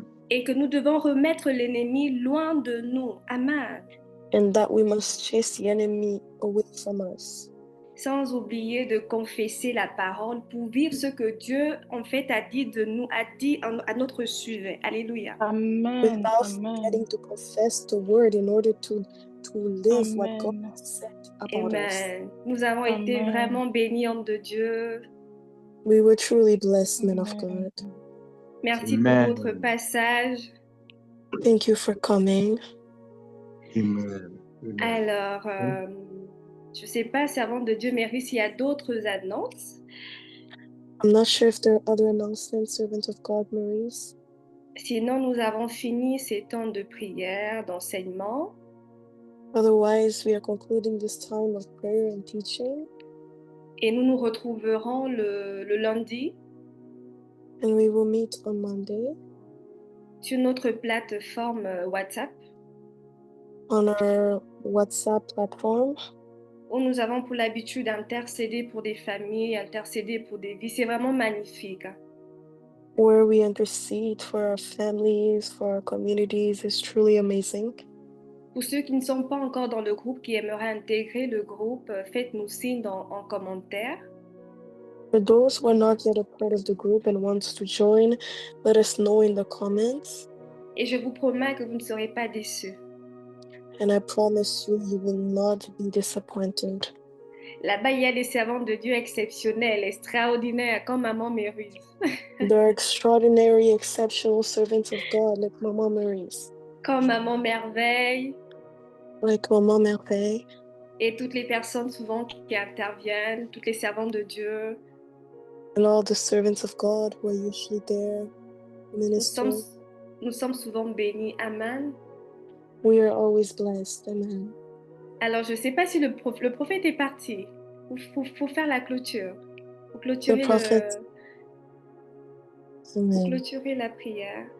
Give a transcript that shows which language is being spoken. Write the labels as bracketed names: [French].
[French] Et que nous devons remettre l'ennemi loin de nous. Amen. [English] And that we must chase the enemy away from us. [French] Sans oublier de confesser la parole pour vivre ce que Dieu en fait a dit de nous, a dit à notre sujet. Alléluia. Amen. [English] Without Amen. forgetting to confess the word in order to live what God Amen. said about us. [French] Amen. Nous avons été Amen. vraiment bénis, homme de Dieu. [English] We were truly blessed, men of Amen. God. [French] Merci Amen. pour votre passage. [English] Thank you for coming. Amen. Amen. [French] Alors, je ne sais pas, servante de Dieu Mary, s'il y a d'autres annonces. [English] I'm not sure if there are other announcements, servant of God, Maurice. [French] Sinon, nous avons fini ces temps de prière, d'enseignement. [English] Otherwise, we are concluding this time of prayer and teaching, [French] Et nous nous retrouverons le lundi [English] and we will meet on Monday [French] sur notre plateforme WhatsApp, [English] on our WhatsApp platform, [French] où nous avons pour l'habitude d'intercéder pour des familles, intercéder pour des vies. C'est vraiment magnifique. [English] where we intercede for our families, for our communities. It's truly amazing. [French] Pour ceux qui ne sont pas encore dans le groupe, qui aimeraient intégrer le groupe, faites-nous signe en commentaire. [English] For those who are not yet a part of the group and wants to join, let us know in the comments. [French] Et je vous promets que vous ne serez pas déçus. [English] And I promise you, you will not be disappointed. [French] Là-bas, il y a des servantes de Dieu exceptionnelles, extraordinaires, comme Maman Méruse. [English] There are extraordinary, exceptional servants of God like Maman Maurice, [French] Comme Maman Merveille [English] like Maman Merveille, [French] et toutes les personnes souvent qui interviennent, toutes les servantes de Dieu. [English] and all the servants of God who are usually there ministering. [French] Nous sommes souvent bénis. Amen. [English] We are always blessed. Amen. [French] Alors, je ne sais pas si le prophète est parti pour faire la clôture, pour clôturer, pour clôturer la prière.